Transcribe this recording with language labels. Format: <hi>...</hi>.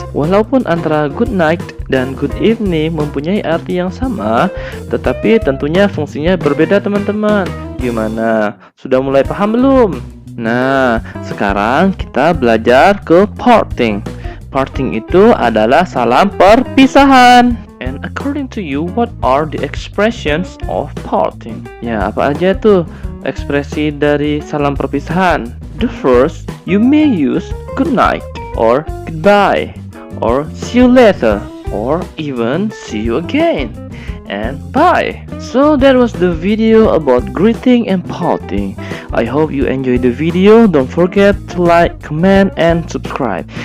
<id>Walaupun antara good night dan good evening mempunyai arti yang sama, tetapi tentunya fungsinya berbeda teman-teman. Gimana? Sudah mulai paham belum? Nah, sekarang kita belajar ke parting. Parting itu adalah salam perpisahan.</id> <en>And according to you, what are the expressions of parting?</en> <id>Ya, apa aja tuh ekspresi dari salam perpisahan?</id> <en>The first, you may use good night or goodbye or see you later or even see you again and bye. So that was the video about greeting and parting. I hope you enjoyed the video. Don't forget to like, comment and subscribe.</en>